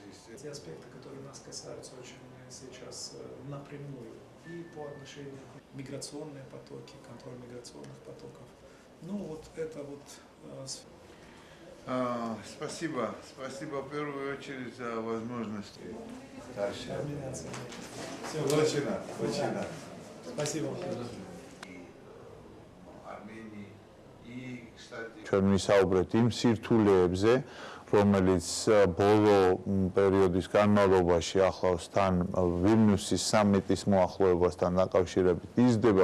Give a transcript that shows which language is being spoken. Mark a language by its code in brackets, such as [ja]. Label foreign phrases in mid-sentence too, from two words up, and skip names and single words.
[ru] Те аспекты, которые нас касаются очень сейчас напрямую, и по отношению к миграционные потоки, контроль миграционных потоков. Ну вот это вот... Спасибо в первую очередь за возможность. Очень рад. Спасибо. [ka] ჩვენ ვისაუბრეთ იმ სირთულეებზე, რომელიც ბოლო პერიოდის განმავლობაში ახლავს თან ვილნიუსის სამიტის მოახლოებასთან დაკავშირებით იზრდება